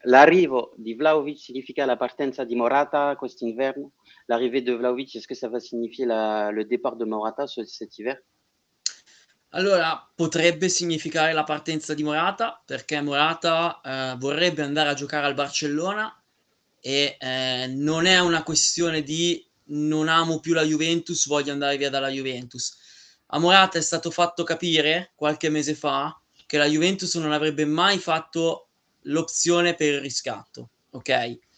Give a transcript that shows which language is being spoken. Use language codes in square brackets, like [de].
[it] L'arrivo di Vlahovic significa la partenza di Morata quest'inverno? [fr] L'arrivée de Vlahovic, est-ce que ça va signifier le départ de Morata cet hiver? [it] Allora, potrebbe significare la partenza di Morata, perché Morata vorrebbe andare a giocare al Barcellona e non è una questione di non amo più la Juventus, voglio andare via dalla Juventus. A Morata è stato fatto capire qualche mese fa che la Juventus non avrebbe mai fatto l'opzione per il riscatto, ok?